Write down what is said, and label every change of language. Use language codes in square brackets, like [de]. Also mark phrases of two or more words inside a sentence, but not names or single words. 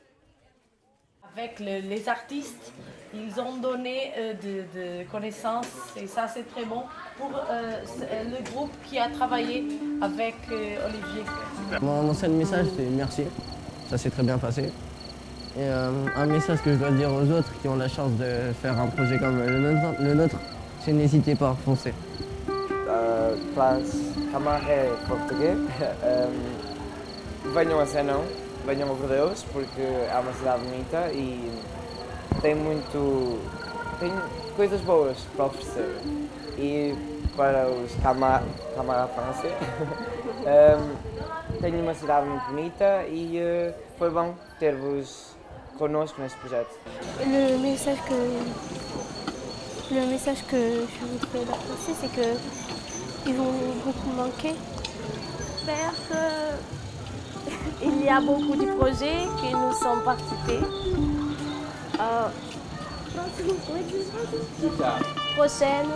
[fr] Avec les artistes, ils ont donné de connaissances et ça c'est très bon pour le groupe qui a travaillé avec Olivier. Mon seul message c'est merci, ça s'est très bien passé. Et un message que je dois dire aux autres qui ont la chance de faire un projet comme le nôtre, c'est n'hésitez pas, foncez. [pt] Classe Camaré Português, venham a Senão, venham a Bordeaux, porque é uma cidade bonita e tem coisas boas para oferecer. E para os Camará Français, tenho uma cidade muito bonita e foi bom ter-vos connosco neste projeto. [fr] Le message que je voudrais leur passer, c'est qu'ils vont beaucoup manquer. J'espère qu'il y a beaucoup de projets que nous sommes participés. Prochaine.